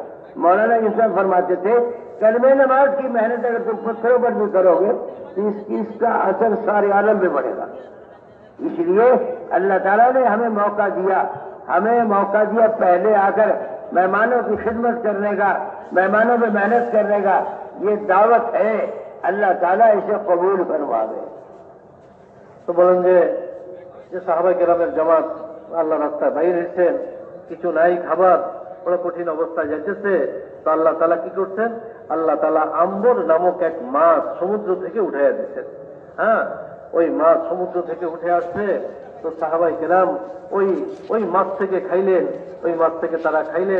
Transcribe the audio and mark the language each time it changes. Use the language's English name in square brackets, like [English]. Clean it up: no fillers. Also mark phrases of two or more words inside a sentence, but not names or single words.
[Urdu] مولانا یوسف فرماتے تھے کلمہ نماز کی محنت اگر تم پتھروں پر بھی کرو گے تو اس کا اثر سارے عالم پہ پڑے گا. اس لیے اللہ تعالیٰ نے ہمیں موقع دیا پہلے آ کر مہمانوں کی خدمت کرنے کا, مہمانوں پہ محنت کرنے کا. یہ دعوت ہے, اللہ تعالیٰ اسے قبول کروا دے. [Bangla] তো বলেন যে সাহাবা কেরামের জামাত আল্লাহ রাস্তায় বাইরে এসেছেন, কিছু নাই খাবার, বড় কঠিন অবস্থায় যাইতেছে, তো আল্লাহ তাআলা কি করছেন? আল্লাহ তাআলা আম্বর নামক এক মাছ সমুদ্র থেকে উঠাইয়া দিচ্ছেন. হ্যাঁ, ওই মাছ সমুদ্র থেকে উঠে আসছে, তো সাহাবাই কেরাম ওই মাছ থেকে খাইলেন, ওই মাছ থেকে তারা খাইলেন.